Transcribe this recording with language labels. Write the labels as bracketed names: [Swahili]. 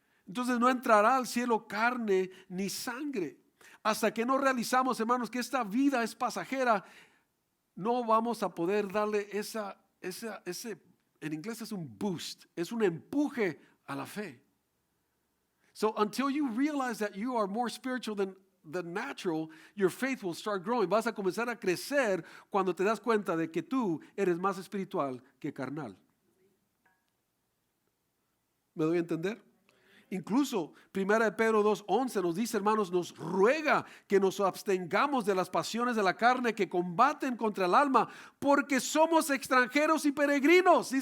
[Spanish] Entonces no entrará al cielo carne ni sangre. Hasta que no realizamos, hermanos, que esta vida es pasajera, no vamos a poder darle ese, en inglés es un boost, es un empuje a la fe. [English] So until you realize that you are more spiritual than the natural, your faith will start growing. [Spanish] Vas a comenzar a crecer cuando te das cuenta de que tú eres más espiritual que carnal. ¿Me doy a entender? Incluso 1 Pedro 2:11 nos dice, hermanos, nos ruega que nos abstengamos de las pasiones de la carne que combaten contra el alma, porque somos extranjeros y peregrinos.